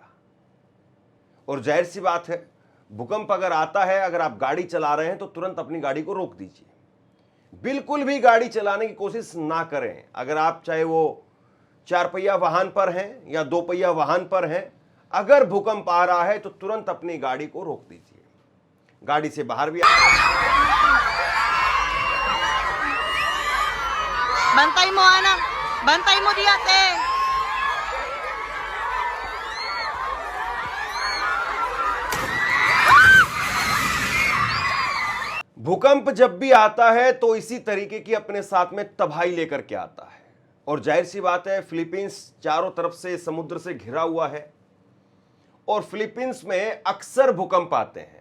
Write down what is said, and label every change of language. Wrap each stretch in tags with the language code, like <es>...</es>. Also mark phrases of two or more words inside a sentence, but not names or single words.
<hi>और जाहिर सी बात है, भूकंप अगर आता है, अगर आप गाड़ी चला रहे हैं तो तुरंत अपनी गाड़ी को रोक दीजिए। बिल्कुल भी गाड़ी चलाने की कोशिश ना करें। अगर आप चाहे वो 4 पहिया वाहन पर हैं या 2 पहिया वाहन पर हैं, अगर भूकंप आ रहा है तो तुरंत अपनी गाड़ी को रोक दीजिए। गाड़ी से बाहर भी</hi> <tl>Bantay mo, anak. Bantay mo, Diate.</tl> <hi>भूकंप जब भी आता है तो इसी तरीके की अपने साथ में तबाही लेकर के आता है। और जाहिर सी बात है, फिलीपींस चारों तरफ से समुद्र से घिरा हुआ है और फिलीपींस में अक्सर भूकंप आते हैं।</hi>